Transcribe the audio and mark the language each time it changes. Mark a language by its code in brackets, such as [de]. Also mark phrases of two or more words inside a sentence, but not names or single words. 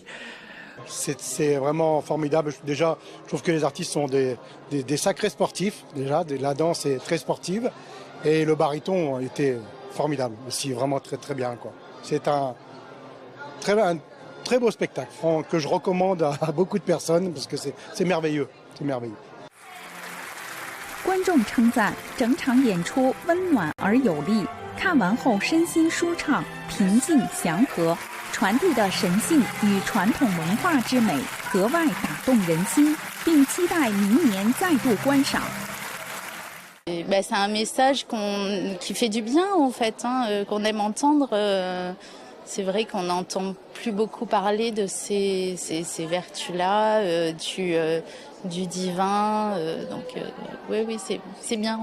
[fr] C'est vraiment formidable. Déjà, je trouve que les artistes sont des sacrés sportifs. Déjà, la danse est très sportive et le baryton était formidable aussi, vraiment très très bien, quoi. C'est un très beau spectacle que je recommande à beaucoup de personnes parce que c'est merveilleux, c'est merveilleux. [zh] 观众称赞整场演出温暖而有力，看完后身心舒畅、平静祥和，传递的神性与传统文化之美格外打动人心，并期待明年再度观赏。 [fr] C'est un message qui fait du bien en fait, qu'on aime entendre. C'est vrai qu'on n'entend plus beaucoup parler de ces vertus-là, du divin. Oui, c'est bien.